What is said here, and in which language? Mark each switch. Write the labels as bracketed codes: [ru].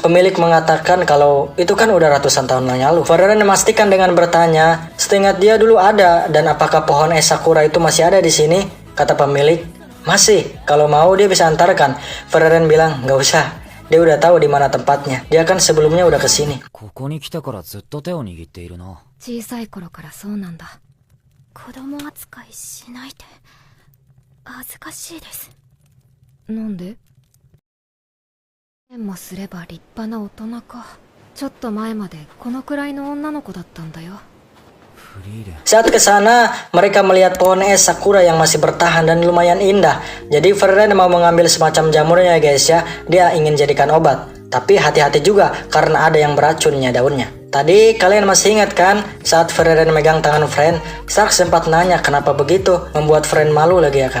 [id] Pemilik mengatakan kalau itu kan udah ratusan tahun yang lalu. Feren memastikan dengan bertanya, seingat dia dulu ada, dan apakah pohon es sakura itu masih ada di sini? Kata pemilik, masih, kalau mau dia bisa antarkan. Feren bilang, nggak usah. Dia udah tahu di mana tempatnya. Dia kan sebelumnya udah kesini. [ja] ここに来てからずっと手を握っているな。小さい頃からそうなんだ。子供扱いしないで。恥ずかしいです。なんで？もすれば立派な大人か。ちょっと前までこのくらいの女の子だったんだよ。 [id] Saat ke sana, mereka melihat pohon es sakura yang masih bertahan dan lumayan indah. Jadi Feren mau mengambil semacam jamurnya guys ya. Dia ingin jadikan obat. Tapi hati-hati juga karena ada yang beracunnya daunnya. Tadi kalian masih ingat kan saat Feren megang tangan Fren, Stark sempat nanya kenapa begitu, membuat Fren malu lagi ya kan.